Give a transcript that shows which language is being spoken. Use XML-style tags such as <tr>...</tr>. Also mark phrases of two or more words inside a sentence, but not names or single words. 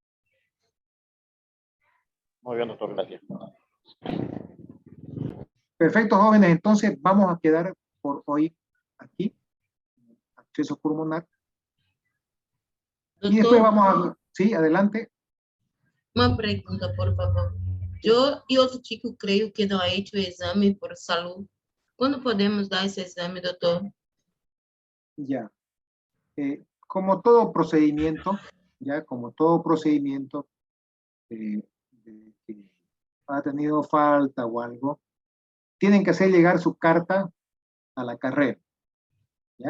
<es>Muy bien, doctor, gracias. Perfecto, jóvenes. Entonces vamos a quedar por hoy aquí. Acceso pulmonar. Y después</es> <pt>Doutor,</pt> <es>vamos a... Sí, adelante.</es> <pt>uma pergunta, por favor. Eu e outro chico creio que não</pt> <es>ha hecho</es> <pt>o exame por salud. Quando podemos dar esse exame, doutor?</pt> <es>Ya. Como todo procedimiento, ya como todo procedimiento que ha tenido falta o algo, tienen que hacer llegar su carta a la carrera, ¿ya?</es>